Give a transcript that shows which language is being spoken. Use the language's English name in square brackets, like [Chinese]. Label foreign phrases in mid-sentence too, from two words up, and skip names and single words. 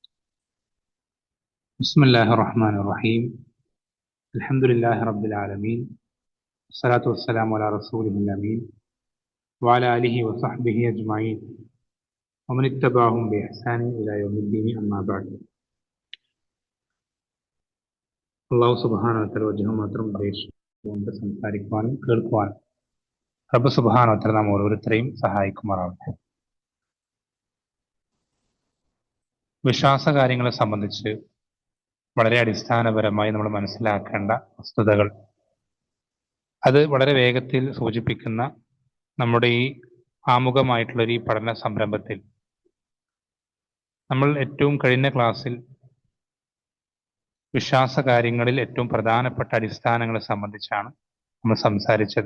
[Arabic] بسم الله الرحمن الرحيم. الحمد لله رب العالمين. الصلاة والسلام على رسوله الأمين وعلى آله وصحبه أجمعين ومن اتبعهم بإحسان إلى يوم الدين أما بعد. الله سبحانه وتعالى [Malayalam] വജഹം മാത്രം ഉദ്ദേശിച്ചുകൊണ്ട് സംസാരിക്കുവാനും കേൾക്കുവാനും [Arabic] رب سبحانه وتعالى [Malayalam] നാം ഓരോരുത്തരെയും സഹായിക്കുമാറാവട്ടെ. വിശ്വാസ കാര്യങ്ങളെ സംബന്ധിച്ച് വളരെ അടിസ്ഥാനപരമായി നമ്മൾ മനസ്സിലാക്കേണ്ട വസ്തുതകൾ അത് വളരെ വേഗത്തിൽ സൂചിപ്പിക്കുന്ന നമ്മുടെ ഈ ആമുഖമായിട്ടുള്ളൊരു ഈ പഠന സംരംഭത്തിൽ നമ്മൾ ഏറ്റവും കഴിഞ്ഞ ക്ലാസ്സിൽ വിശ്വാസ കാര്യങ്ങളിൽ ഏറ്റവും പ്രധാനപ്പെട്ട അടിസ്ഥാനങ്ങളെ സംബന്ധിച്ചാണ് നമ്മൾ സംസാരിച്ചത്.